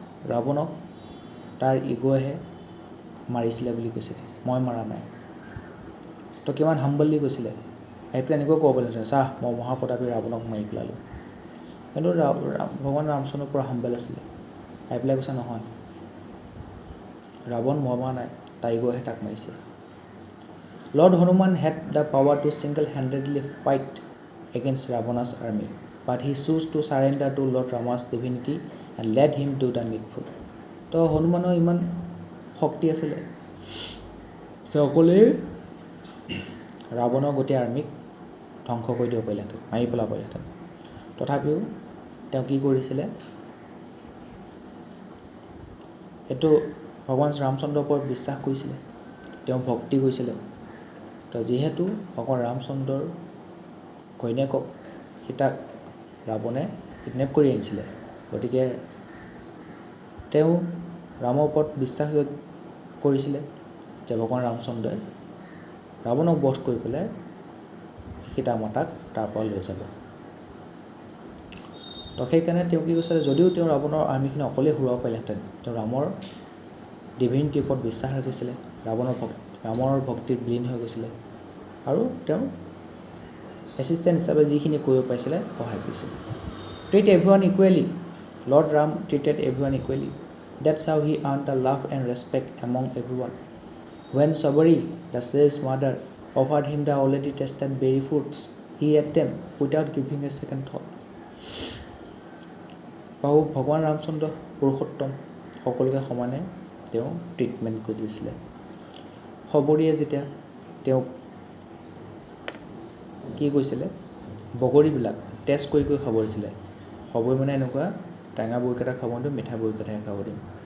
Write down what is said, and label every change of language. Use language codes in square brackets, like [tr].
[as] ৰাৱণক তাৰ ইগ'হে মাৰিছিলে বুলি কৈছিলে, মই মাৰা নাই। তো কিমান হাম্বলি কৈছিলে, আহি পেলাই এনেকৈ ক'ব পাৰিলে, চাহ মই মহাপ্ৰতাপী ৰাৱণক মাৰি পেলালোঁ। কিন্তু ভগৱান ৰামচন্দ্ৰ পুৰা হাম্বল আছিলে, আহি পেলাই কৈছে, নহয়, ৰাৱণ মই মাৰা নাই, তাৰ ইগ'হে তাক মাৰিছে। [en] Lord Hanuman had the power to single-handedly fight against Ravana's army, but he chose to surrender to Lord Rama's divinity and let him do the needful. [as] তো হনুমানৰ ইমান শক্তি আছিলে যে অকলেই ৰাৱণৰ গোটেই আৰ্মিক ধ্বংস কৰি দিব পাৰিলেহেঁতেন, মাৰি পেলাব পাৰিলেহেঁতেন। তথাপিও তেওঁ কি কৰিছিলে, এইটো ভগৱান ৰামচন্দ্ৰৰ ওপৰত বিশ্বাস কৰিছিলে, তেওঁ ভক্তি কৰিছিলে। তো যিহেতু ভগৱান ৰামচন্দ্ৰৰ ঘৈণীয়েকক সীতাক ৰাৱণে কিডনেপ কৰি আনিছিলে, গতিকে তেওঁ ৰামৰ ওপৰত বিশ্বাস কৰিছিলে যে ভগৱান ৰামচন্দ্ৰই ৰাৱণক বধ কৰি পেলাই সীতা মাতাক তাৰ পৰা লৈ যাব। তো সেইকাৰণে তেওঁ কি কৈছিলে, যদিও তেওঁ ৰাৱণৰ আৰ্মিখিনি অকলেই হৰুৱাব পাৰিলেহেঁতেন, তেওঁ ৰামৰ ডিভিনিটিৰ ওপৰত বিশ্বাস ৰাখিছিলে, ৰামৰ ভক্তিত বিলীন হৈ গৈছিলে, আৰু তেওঁ এছিষ্টেণ্ট হিচাপে যিখিনি কৰিব পাৰিছিলে সহায় কৰিছিলে। [en] Treat everyone equally. Lord Ram treated everyone equally. That's how he earned the love and respect among everyone. When Sabari, the sage mother, offered him the already tasted berry fruits, he ate them without giving a second thought. [as] বাহু ভগৱান ৰামচন্দ্ৰ পুৰুষোত্তম, সকলোকে সমানে তেওঁ treatment কৰি দিছিলে। সবৰীয়ে যেতিয়া তেওঁক কি কৈছিলে, বগৰীবিলাক টেষ্ট কৰি কৰি খাব দিছিলে। সবৰী মানে এনেকুৱা টেঙা বগৰীকেইটা খাব দিম, মিঠা বগৰীকেইটাহে খাব দিম।